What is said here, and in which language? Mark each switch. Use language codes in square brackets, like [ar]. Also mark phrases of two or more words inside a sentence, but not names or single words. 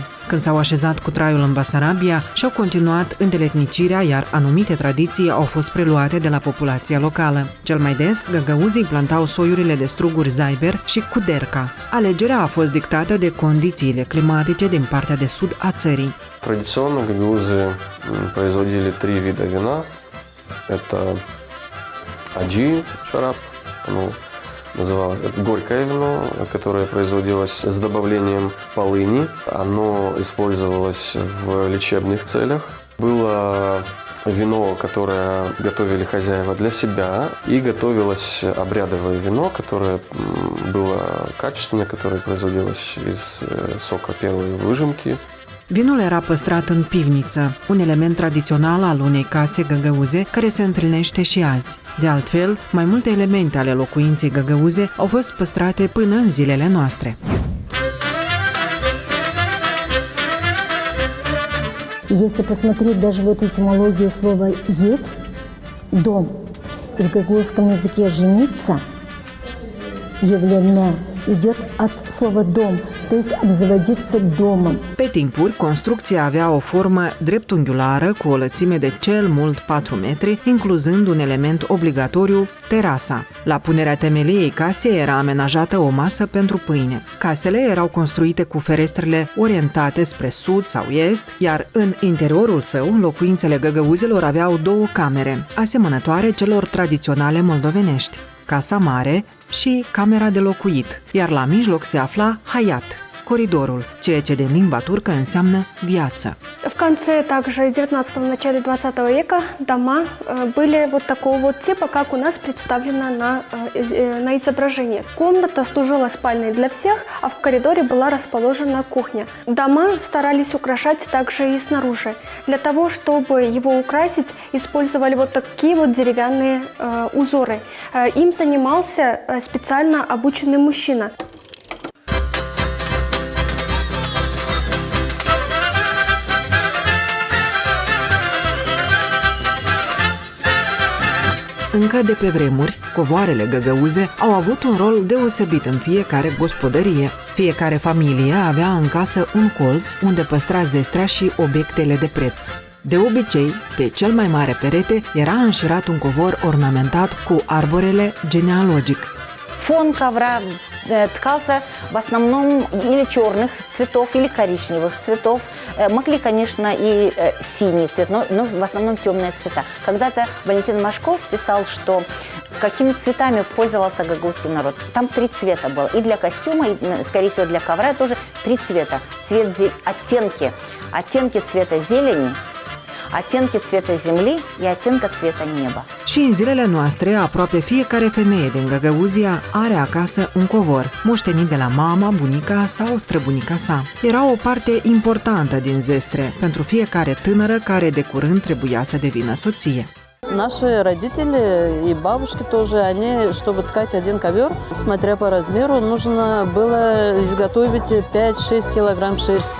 [ro] Când s-au așezat cu traiul în Basarabia, și-au continuat îndeletnicirea, iar anumite tradiții au fost preluate de la populația locală. Cel mai des, găgăuzii plantau soiurile de struguri zaiber și kuderka. Alegerea a fost dictată de condițiile climatice din partea de sud a țării. [ru] Традиционно гагаузы производили 3 вида вина. Это аджи, шараб, называлось горькое вино, которое производилось с добавлением полыни. Оно использовалось в лечебных целях. Было вино, которое готовили хозяева для себя, и готовилось обрядовое вино, которое было качественное, которое производилось из сока первой выжимки. [ro] Vinul era păstrat în pivniță, un element tradițional al unei case găgăuze care se întâlnește și azi. De altfel, mai multe elemente ale locuinței găgăuze au fost păstrate până în zilele noastre. [ru] Если посмотреть даже в эту этимологию слова «еть», «дом», и в гагаузском языке «жениться», «евленме» идет от слова «дом». то есть обзаводиться домом. [ro] Pe timpuri, construcția avea o formă dreptunghiulară cu o lățime de cel mult 4 metri, incluzând un element obligatoriu, terasa. La punerea temeliei casei era amenajată o masă pentru pâine. Casele erau construite cu ferestrele orientate spre sud sau est, iar în interiorul său, locuințele găgăuzilor aveau 2 camere, asemănătoare celor tradiționale moldovenești, casa mare și camera de locuit, iar la mijloc se afla hayat, coridorul, ceea ce din limba turcă înseamnă viață. [ru] В конце также 19-го, начале 20 века дома были вот такого вот типа, как у нас представлено на изображении. Комната служила спальней для всех, а в коридоре была расположена кухня. Дома старались украшать также и снаружи. Для того, чтобы его украсить, использовали вот такие вот деревянные узоры. Им занимался специально обученный мужчина. [ro] Încă de pe vremuri, covoarele găgăuze au avut un rol deosebit în fiecare gospodărie. Fiecare familie avea în casă un colț unde păstra zestrea și obiectele de preț. De obicei, pe cel mai mare perete era înșirat un covor ornamentat cu arborele genealogic. [ru] Фон ковра ткался в основном или черных цветов, или коричневых цветов. Могли, конечно, и синий цвет, но в основном темные цвета. Когда-то Валентин Машков писал, что какими цветами пользовался гагаузский народ. Там 3 цвета было. И для костюма, и, скорее всего, для ковра тоже 3 цвета. Оттенки цвета зелени, оттенки цвета земли и оттенка цвета неба. [ro] Și în zilele noastre, aproape fiecare femeie din Găgăuzia are acasă un covor, moștenit de la mama, bunica sau străbunica sa. Era o parte importantă din zestre pentru fiecare tânără care de curând trebuia să devină soție. [ru] Наши родители и бабушки тоже, они, чтобы ткать один ковер, смотря по размеру, нужно было изготовить 5-6 килограмм шерсти.